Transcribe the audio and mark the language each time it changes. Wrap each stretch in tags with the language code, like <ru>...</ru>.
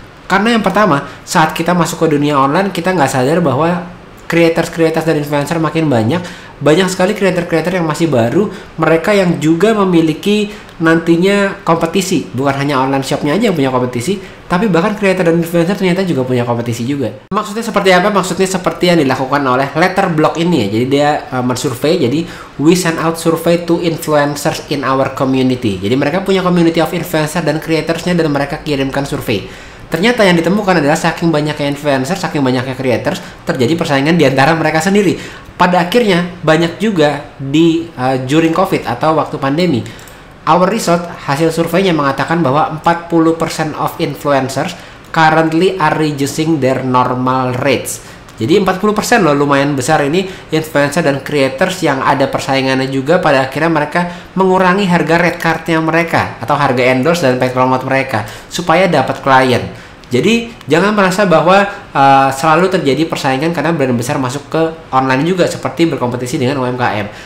<id>Karena yang pertama, saat kita masuk ke dunia online kita nggak sadar bahwa creators dan influencer makin banyak sekali creator yang masih baru, mereka yang juga memiliki nantinya kompetisi, bukan hanya online shopnya aja yang punya kompetisi, tapi bahkan creator dan influencer ternyata juga punya kompetisi juga. Maksudnya seperti apa? Maksudnya seperti yang dilakukan oleh Letterboxd ini ya. Jadi dia mensurvey, jadi</id> <en>we send out survey to influencers in our community.</en> <id>Jadi mereka punya community of influencer dan creatorsnya dan mereka kirimkan survei. Ternyata yang ditemukan adalah saking banyaknya influencer, saking banyaknya creators, terjadi persaingan di antara mereka sendiri. Pada akhirnya banyak juga di during COVID atau waktu pandemi.</id> <en>Our result,</en> <id>hasil surveinya mengatakan bahwa</id> <en>40% of influencers currently are reducing their normal rates.</en> <id>Jadi 40% loh, lumayan besar ini influencer dan creators yang ada persaingannya juga. Pada akhirnya mereka mengurangi harga red cardnya mereka atau harga endorse dan paid promote mereka supaya dapat klien. Jadi jangan merasa bahwa selalu terjadi persaingan karena brand besar masuk ke online juga seperti berkompetisi dengan UMKM.</id>